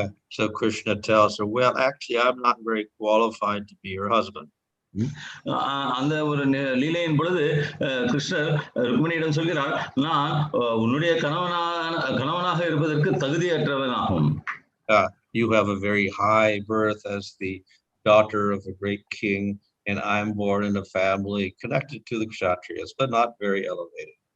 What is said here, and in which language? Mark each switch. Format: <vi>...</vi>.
<en>So Kṛṣṇa tells her, well, actually, I'm not very qualified to be your husband.</en> <ta>அந்த ஒரு லீலையின் பொழுது கிருஷ்ணர் ருக்மிணியிடம் சொல்கிறார், நான் உன்னுடைய கணவனாக இருப்பதற்கு தகுதியற்றவனாகும்.</ta> <en>You have a very high birth as the daughter of a great king, and I'm born in a family connected to the kshatriyas, but not very elevated.</en>